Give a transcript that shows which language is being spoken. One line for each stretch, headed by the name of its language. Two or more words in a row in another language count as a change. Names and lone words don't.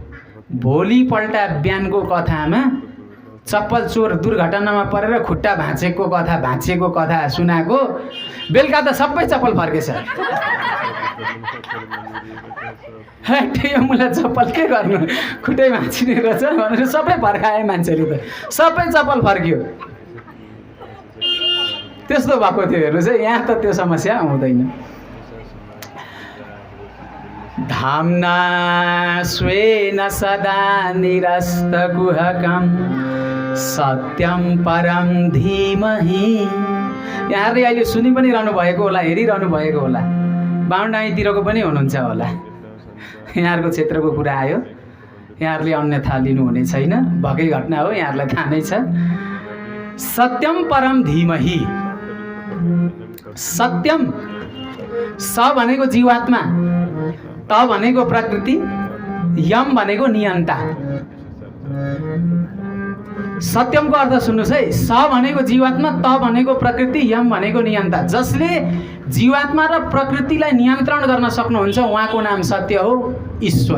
Nepali: भोलिपल्ट बिहानको कथामा चप्पल चोर दुर्घटनामा परेर खुट्टा भाँचिएको कथा सुनाएको, बेलुका त सबै चप्पल फर्केछ। यो मलाई चप्पल के गर्नु, खुट्टै भाँचिने रहेछ भनेर सबै फर्काए मान्छेले, त सबै चप्पल फर्कियो। त्यस्तो भएको थियो। हेर्नुहोस् है, यहाँ त त्यो समस्या आउँदैन।
Sanskrit: धाम्ना स्वेन सदा निरस्तकुहकं सत्यं परं धीमहि।
Nepali: यहाँहरूले अहिले सुनि पनि रहनु भएको होला, हेरिरहनु भएको होला, बाहुनडाँडीतिरको पनि हुनुहुन्छ होला। यहाँहरूको क्षेत्रको कुरा आयो, यहाँहरूले अन्यथा लिनुहुने छैन, भएकै घटना हो, यहाँहरूलाई थाहा नै छ।
Sanskrit: सत्यम परम धीमहि।
Nepali: सत्यम, स भनेको जीवात्मा, त भनेको प्रकृति, यम भनेको नियन्ता। सत्यमको अर्थ सुन्नुहोस् है, स भनेको जीवात्मा, त भनेको प्रकृति, यम भनेको नियन्ता। जसले जीवात्मा र प्रकृतिलाई नियन्त्रण गर्न सक्नुहुन्छ उहाँको नाम सत्य हो, ईश्वर।